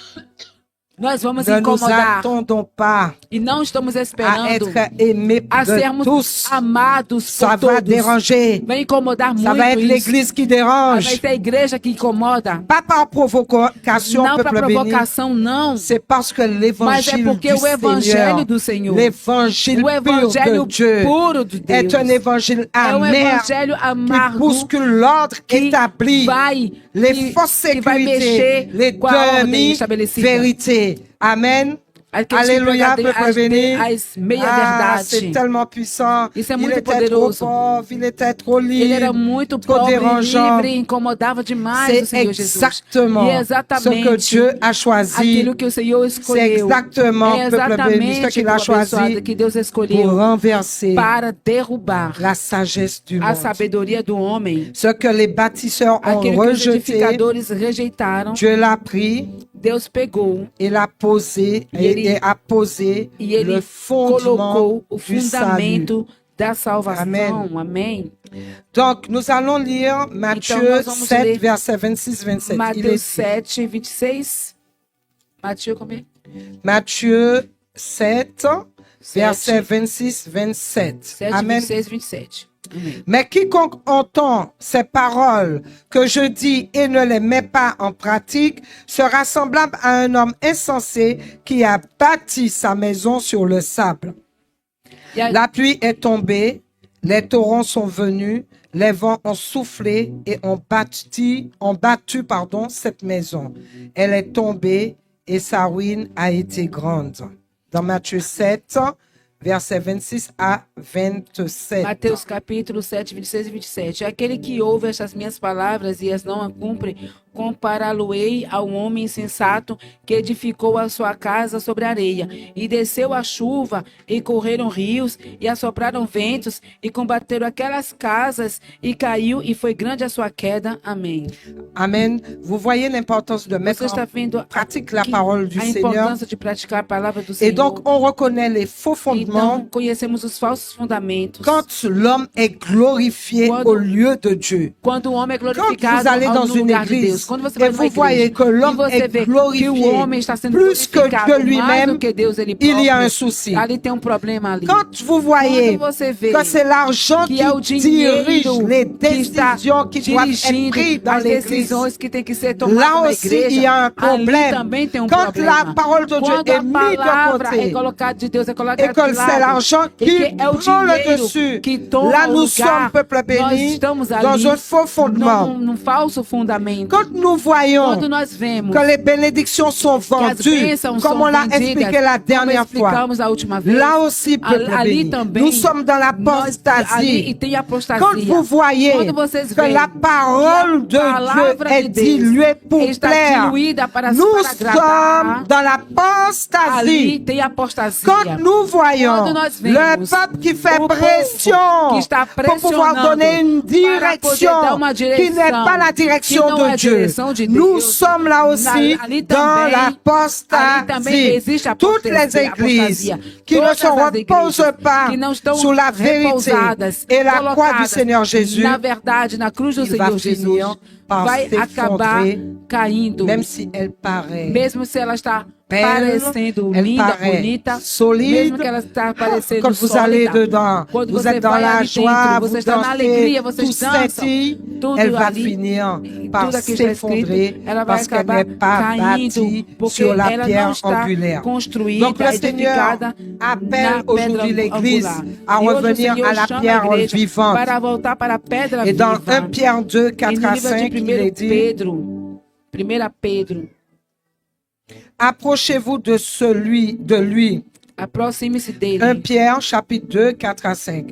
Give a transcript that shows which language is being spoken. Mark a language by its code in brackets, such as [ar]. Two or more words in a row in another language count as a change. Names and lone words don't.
[fr] déranger [pt] nós vamos [fr] Ne nous [pt] incomodar. [fr] attendons pas [pt] E não estamos [fr] à [pt] esperando [fr] être aimés [pt] a de sermos [fr] tous. [pt] amados [fr] Ça [pt] por [fr] va [pt] todos. [fr] déranger. [pt] Vai incomodar [fr] Ça [pt] muito [fr] va être [pt] isso. [fr] l'église qui [pt] Vai [fr] dérange. [pt] ser a igreja que incomoda. [fr] Pas par provocation, [pt] Não para [fr] peuple béni. [pt] provocação, não. [fr] C'est parce que [pt] Mas é [fr] l'évangile [pt] porque [fr] du [pt] o evangelho [fr] Seigneur, [pt] do Senhor, [fr] l'évangile [pt] o evangelho [fr] pur de Dieu, [pt] puro de [fr] est [pt] Deus, [fr] un évangile [pt] é um [fr] amer [pt] evangelho [fr] qui [pt] amargo [fr] bouscule l'ordre [pt] que [fr] établi, [pt] vai, [fr] les fausses [pt] que vai [fr] sécurités, [pt] mexer [fr] les [pt] com a ordem [fr] demi-vérités. Amen. [pt] Aqueles [fr] Alléluia, [pt] que [fr] peuple béni. [pt] as meia-verdade. [fr] C'est tellement puissant. [pt] Isso é [fr] Il [pt] muito [fr] était trop [pt] poderoso. [fr] pauvre, il était trop [pt] Ele era [fr] libre, [pt] muito [fr] trop [pt] pobre, [fr] dérangeant. [pt] livre, incomodava demais o [fr] C'est [pt] Senhor Jesus. [fr] exactement [pt] E é [fr] ce que [pt] exatamente [fr] Dieu a choisi. [pt] aquilo que o Senhor [fr] C'est [pt] escolheu. [fr] exactement, [pt] É [fr] peuple béni, ce [pt] exatamente [fr] qu'il a [pt] o abençoado [fr] choisi [pt] que Deus [fr] pour [pt] escolheu [fr] renverser [pt] para derrubar [fr] la sagesse du [pt] a [fr] monde. [pt] sabedoria do homem. [fr] Ce que les bâtisseurs ont [pt] Aquilo que os [fr] rejeté, [pt] edificadores rejeitaram, [fr] Dieu l'a pris [pt] Deus pegou [fr] et l'a posé et a posé [pt] e ele [fr] le fondement [pt] colocou o [fr] du salut. [pt] fundamento da salvação. Amém. Amém. [fr] Donc, nous allons lire Matthieu [pt] nós vamos [fr] 7, [pt] ler [fr] verset 26-27. [pt] Mateus 7, 26. Mateus, como é? [fr] Matthieu 7, verset 26-27. [pt] 7, [fr] Amen. [pt] 26, 27. Amém. [fr] Mais quiconque entend ces paroles que je dis et ne les met pas en pratique sera semblable à un homme insensé qui a bâti sa maison sur le sable. [pt] E a- [fr] La pluie est tombée, les torrents sont venus, les vents ont soufflé et ont battu cette maison. Elle est tombée et sa ruine a été grande. Dans Matthieu 7, versets 26 à 27. [pt] Mateus capítulo 7, 26 e 27. Aquele que ouve estas minhas palavras e as não a cumpre, compará-lo-ei ao homem insensato que edificou a sua casa sobre a areia. E desceu a chuva, e correram rios, e assopraram ventos, e combateram aquelas casas, e caiu, e foi grande a sua queda. Amém. [fr] Amen. Vous voyez l'importance de mettre [pt] Você está vendo [fr] en pratique la [pt] aqui [fr] parole du [pt] a [fr] Seigneur. [pt] importância de praticar a palavra do [fr] Et [pt] Senhor. [fr] donc, on reconnaît les faux fondements [pt] Então, conhecemos os falsos fundamentos. [fr] quand l'homme est glorifié [pt] Quando- [fr] au lieu de Dieu. [pt] Quando o homem é [fr] Quand [pt] glorificado [fr] vous allez [pt] no [fr] dans une [pt] lugar de [fr] église [pt] Deus. Quando você [fr] et [pt] vai numa [fr] vous voyez [pt] igreja [fr] que l'homme [pt] e você [fr] est [pt] vê que [fr] glorifié [pt] o homem está sendo [fr] plus que [pt] glorificado mais [fr] lui-même, [pt] do que Deus ele [fr] il y a [pt] próprio, [fr] un souci. [pt] ali tem problema ali. [fr] Quand vous voyez [pt] Quando você vê [fr] que c'est l'argent [pt] que [fr] qui [pt] é o dinheiro [fr] dirige les [pt] que está [fr] décisions qui doivent être [pt] dirigindo [fr] prises dans [pt] as [fr] l'église, [pt] decisões que tem que ser tomadas [fr] là [pt] na [fr] aussi [pt] igreja, [fr] il y a un [pt] ali [fr] problème. [pt] também tem [fr] Quand [pt] problema. [fr] la parole de Dieu [pt] Quando [fr] est [pt] a [fr] mise de [pt] palavra [fr] côté [pt] é colocada de Deus, é [fr] et [pt] colocada [fr] que [pt] de [fr] c'est [pt] lado, [fr] l'argent [pt] e [fr] qui [pt] que é o [fr] prend le [pt] dinheiro [fr] dessus, [pt] que toma [fr] là [pt] o [fr] nous [pt] lugar, [fr] sommes, peuple [pt] nós [fr] béni, [pt] estamos ali [fr] dans un faux fondement. [pt] num falso fundamento. [fr] Quand nous voyons [pt] Quando nós vemos [fr] que les bénédictions sont [pt] que as [fr] vendues, [pt] bênçãos [fr] comme [pt] são [fr] on l'a [pt] vendidas, [fr] expliqué la [pt] como [fr] dernière fois, [pt] explicamos a última vez, [fr] là aussi, peuple [pt] ali [fr] béni, [pt] também, [fr] nous sommes dans [pt] nós, ali [fr] l'apostasie. [pt] tem apostasia. [fr] Quand vous voyez [pt] Quando vocês [fr] que [pt] veem [fr] la parole [pt] que a [fr] de [pt] palavra [fr] Dieu est [pt] de Deus [fr] diluée pour [pt] está [fr] plaire, [pt] diluída para [fr] nous [pt] agradar, [fr] sommes dans [pt] ali [fr] l'apostasie. [pt] tem apostasia. [fr] Quand nous voyons [pt] Quando nós [fr] le [pt] vemos [fr] peuple qui fait [pt] o povo [fr] pression [pt] que está [fr] pour pouvoir [pt] pressionando [fr] donner une [pt] para poder dar [fr] direction [pt] uma [fr] qui [pt] direção [fr] n'est pas la [pt] que [fr] direction [pt] não é [fr] de [pt] a [fr] Dieu, [pt] direção de [fr] nous [pt] Deus, [fr] sommes là aussi [pt] ali [fr] dans [pt] também- ali também [fr] l'apostasie. [pt] existe a [fr] Toutes les [pt] apostasia, [fr] églises qui ne [pt] Todas [fr] se [pt] as [fr] reposent [pt] igrejas [fr] pas [pt] que não estão [fr] sur la vérité [pt] repousadas, [fr] et la croix du [pt] colocadas [fr] Seigneur Jésus, [pt] na verdade, na cruz do [fr] il va [pt] Senhor Jesus, [fr] finir par [pt] vai acabar [fr] s'effondrer, [pt] caindo, [fr] même si elle paraît [pt] mesmo se ela está [fr] belle, [pt] parecendo [fr] elle [pt] linda, [fr] paraît [pt] bonita, [fr] solide. [pt] mesmo que ela está parecendo [fr] Quand vous allez [pt] sólida. [fr] dedans, [pt] Quando [fr] vous [pt] você [fr] êtes dans [pt] vai [fr] la [pt] ali [fr] joie, [pt] dentro, [fr] vous [pt] você está na [fr] dansez, [pt] alegria, [fr] tout [pt] vocês dançam, [fr] scintille, [pt] tudo [fr] elle va [pt] ali, [fr] finir par [pt] tudo aqui está [fr] s'effondrer [pt] escrito, ela vai [fr] parce qu'elle [pt] acabar [fr] n'est pas [pt] caindo, [fr] bâtie [pt] porque [fr] sur la [pt] ela não [fr] pierre [pt] está [fr] angulaire. [pt] construída, [fr] Donc le Seigneur [pt] edificada [fr] appelle [pt] na pedra [fr] aujourd'hui l'Église [pt] angular. [fr] à [pt] E hoje o [fr] revenir [pt] Senhor [fr] à la [pt] chama [fr] pierre [pt] a igreja [fr] vivante. [pt] para voltar para a pedra [fr] Et dans [pt] viva. [fr] 1 Pierre 2, [pt] E [fr] 4 [pt] no [fr] à [pt] livro [fr] 5, [pt] de [fr] il est [pt] 1 [fr] dit: [pt] Pedro, 1 Pedro, [fr] approchez-vous de lui. [pt] aproxime-se [fr] 1 [pt] dele. [fr] Pierre, chapitre 2, 4 à 5.